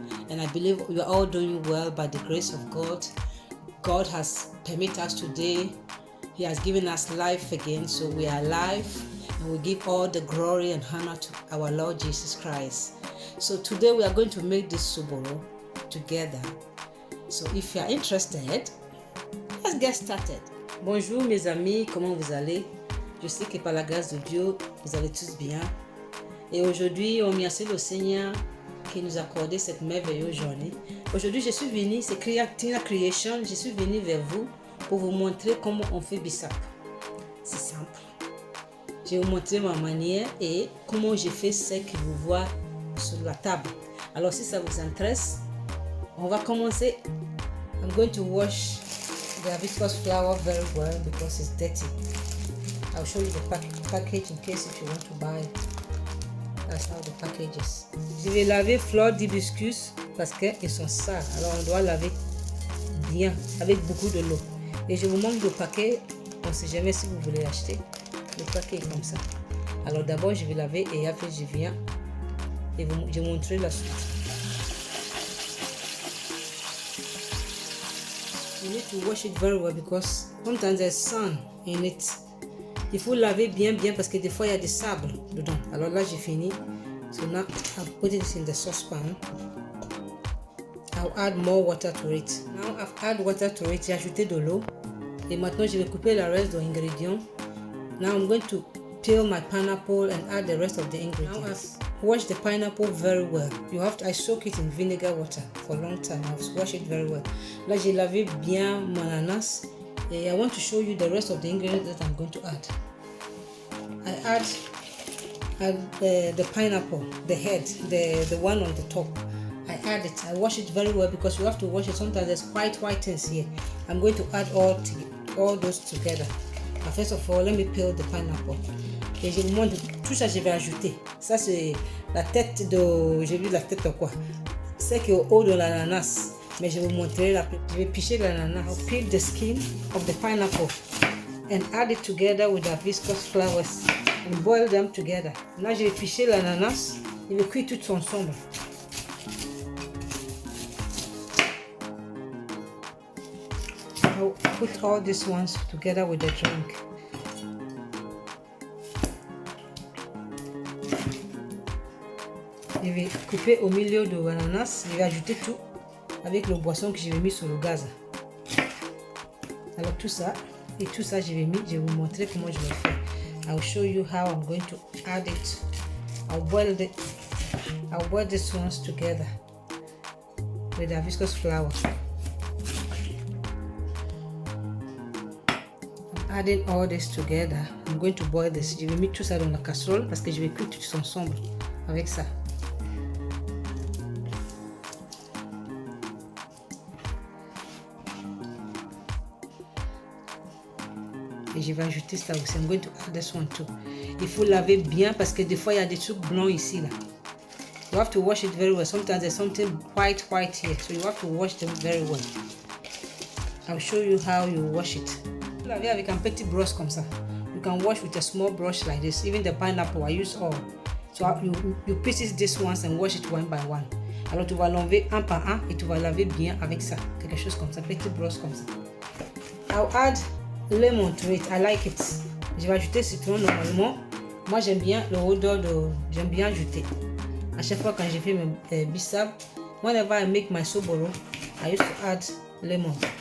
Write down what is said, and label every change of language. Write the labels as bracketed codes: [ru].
[en] And I believe we are all doing well by the grace of God. God has permitted us today. He has given us life again, so we are alive. And we give all the glory and honor to our Lord Jesus Christ. So today we are going to make this sobolo together. So if you are interested, let's get started. [fr] Bonjour mes amis, comment vous allez? Je sais que par la grâce de Dieu, vous allez tous bien. Et aujourd'hui, on remercie le Seigneur qui nous a accordé cette merveilleuse journée. Aujourd'hui, je suis venue, c'est Tina Creation, je suis venue vers vous pour vous montrer comment on fait bisap. C'est simple. Je vais vous montrer ma manière et comment je fais ce que vous voyez sur la table. Alors si ça vous intéresse, on va commencer. [en] I'm going to wash the hibiscus flower very well because it's dirty. I'll show you the package in case if you want to buy it. That's how the package is. [fr] Je vais laver fleurs d'hibiscus parce qu'elles sont sales. Alors on doit laver bien avec beaucoup de l'eau. Et je vous montre le paquet. On ne sait jamais si vous voulez l'acheter. Le paquet est comme ça. Alors d'abord je vais laver et après je viens et je vais montrer la suite. [en] You need to wash it very well because sometimes there's sun in it. [fr] Il faut laver bien parce que des fois il y a des sables dedans. Alors là j'ai fini. [en] So now I'll put it in the saucepan. I'll add more water to it. Now I've added water to it. [fr] J'ai ajouté de l'eau. Et maintenant je vais couper le reste des ingrédients. [en] Now I'm going to peel my pineapple and add the rest of the ingredients. Now I've washed the pineapple very well. I soak it in vinegar water for a long time. I've washed it very well. [fr] Là j'ai lavé bien mon ananas. [en] And I want to show you the rest of the ingredients that I'm going to add. I add the pineapple, the head, the one on the top. I add it. I wash it very well because you have to wash it. Sometimes there's white things here. I'm going to add all those together. First of all, let me peel the pineapple. [fr] Et je vous montre tout ça, je vais ajouter. Ça c'est la tête de, j'ai vu la tête de quoi? C'est qui est au haut de l'ananas. Mais je vais vous montrer je vais picher l'ananas. [en] I'll peel the skin of the pineapple and add it together with the hibiscus flowers and boil them together. [fr] Là, je vais picher l'ananas. Je vais cuire tout ensemble. [en] I'll put all these ones together with the drink. [fr] Je vais couper au milieu de l'ananas. Je vais ajouter tout avec le boisson que je vais mis sur le gaz. Alors tout ça, je vais vous montrer comment je vais faire. [en] I'll show you how I'm going to add it. I'll boil these ones together with the hibiscus flower. Adding all this together, I'm going to boil this. [fr] Je vais mettre tout ça dans la casserole parce que je vais cuire tout ensemble avec ça. Et je vais ajouter ça aussi. [en] I'm going to add this one too. [fr] Il faut laver bien parce que des fois il y a des trucs blancs ici là. [en] You have to wash it very well. Sometimes there's something white here, so you have to wash them very well. I'll show you how you wash it. [fr] Laver avec un petit brosse comme ça. [en] You can wash with a small brush like this. Even the pineapple, I use all. So you pieces this ones and wash it one by one. [fr] Alors tu vas l'enlever un par un et tu vas laver bien avec ça. Quelque chose comme ça, petit brosse comme ça. [en] I'll add lemon to it. I like it. [fr] Je vais ajouter citron normalement. Moi j'aime bien j'aime bien ajouter. À chaque fois quand je fais mes bisap, [en] whenever I make my sobolo, I used to add lemon.